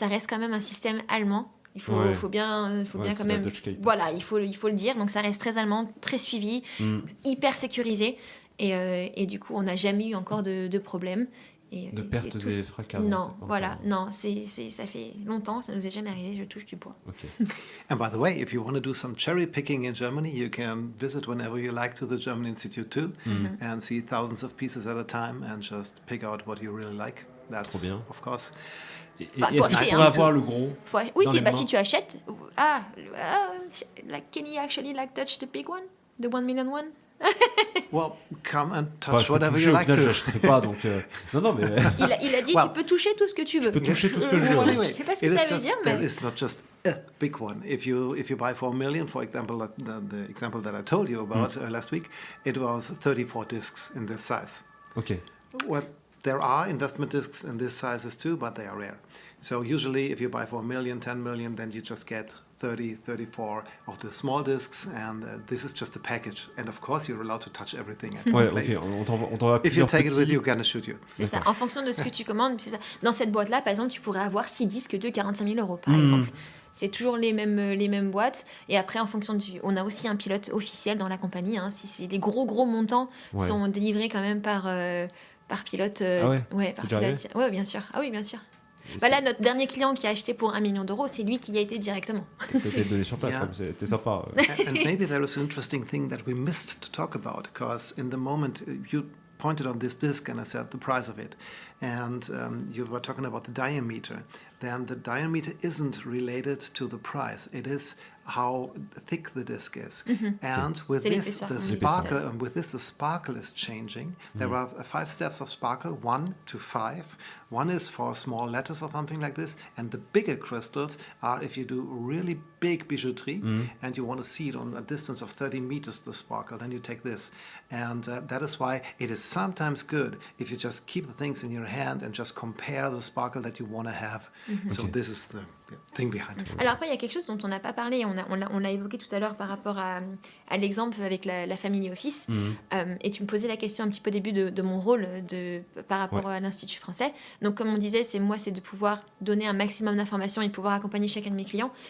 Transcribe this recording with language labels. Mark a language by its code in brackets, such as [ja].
[fr] Ça reste quand même un système allemand. Il faut bien quand même. Voilà, il faut le dire. Donc ça reste très allemand, très suivi, hyper sécurisé. Et du coup, on n'a jamais eu encore de problème. De pertes et fracas. Non, voilà, non, ça fait longtemps, ça nous est jamais arrivé, je touche du bois. [en] Okay. And by the way, if you want to do some cherry picking in Germany, you can visit whenever you like to the German Institute too, and see thousands of pieces at a time and just pick out what you really like. That's, [fr] trop bien. [en] Of course. [fr] Et est-ce qu'il faudrait avoir le gros? Oui, si tu achètes. [en] Can you actually touch the big one? The 1 million one? Well, come and touch whatever you like to. [fr] Je n'achèterai pas, donc... Non, mais... il a dit, tu peux toucher tout ce que tu veux. Je peux toucher tout ce que je veux. [en] Anyway, [fr] je ne sais pas ce que ça veut dire, mais... [en] It's not just a big one. If you buy for $1 million, for example, the example that I told you about last week, it was 34 discs in this size. Okay. Well, there are investment discs in this sizes too, but they are rare. So usually if you buy for $1 million, 10 million, then you just get 30, 34 of the small discs, and this is just a package. And of course, you're allowed to touch everything at one place. [fr] On t'envoie [en] If you take it with you, we're gonna shoot you. [fr] C'est ça. En fonction de ce que tu commandes, c'est ça. Dans cette boîte-là, par exemple, tu pourrais avoir 6 disques de 45 000 €, par exemple. C'est toujours les mêmes boîtes. Et après, en fonction on a aussi un pilote officiel dans la compagnie. Si c'est des gros montants sont délivrés quand même par pilote. C'est déjà arrivé ? Oui, bien sûr. Ah oui, bien sûr. Là, notre dernier client qui a acheté pour $1 million, c'est lui qui y a été directement. T'es donné sur place, c'était sympa. [en] And maybe there is an interesting thing that we missed to talk about, because in the moment you pointed on this disc and I said the price of it, and you were talking about the diameter. Then the diameter isn't related to the price. It is how thick the disc is. And with this, the sparkle is changing. There are 5 steps of sparkle, 1 to 5. One is for small letters or something like this, and the bigger crystals are if you do really big bijouterie and you want to see it on a distance of 30 meters, the sparkle, then you take this. And that is why it is sometimes good if you just keep the things in your hand and just compare the sparkle that you want to have. So this is the thing behind it. [fr] Alors après, il y a quelque chose dont on n'a pas parlé, on l'a évoqué tout à l'heure par rapport à l'exemple avec la Family Office. Et tu me posais la question un petit peu au début de mon rôle par rapport à l'Institut français. Donc comme on disait, c'est de pouvoir donner un maximum d'informations et pouvoir accompagner chacun de mes clients.